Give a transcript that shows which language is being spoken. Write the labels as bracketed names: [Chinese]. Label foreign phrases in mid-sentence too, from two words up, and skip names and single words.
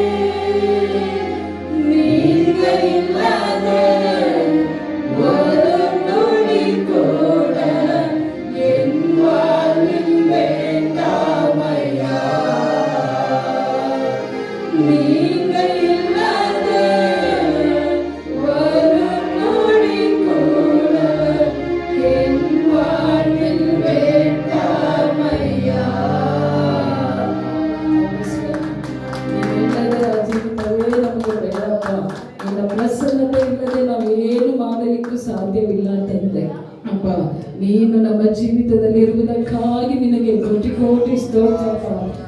[Tamil] நீங்கள் இல்லாத ஒரு நொடி கூட என் வாழ்வில் வேண்டாமையா. நீங்கள் இல்லாத ஒரு நொடி கூட என் வாழ்வில் வேண்டாமையா. [Kannada] ನಿನ್ನ ಪ್ರಸನ್ನತೆ ಇಲ್ಲದೆ ನಾವು ಏನು ಮಾಡಲಿಕ್ಕೂ ಸಾಧ್ಯವಿಲ್ಲ ತಂದೆ. ಅಪ್ಪ, ನೀನು ನಮ್ಮ ಜೀವಿತದಲ್ಲಿ ಇರುವುದಕ್ಕಾಗಿ ನಿನಗೆ ಕೋಟಿ ಕೋಟಿ ಸ್ತೋತ್ರಪ್ಪ.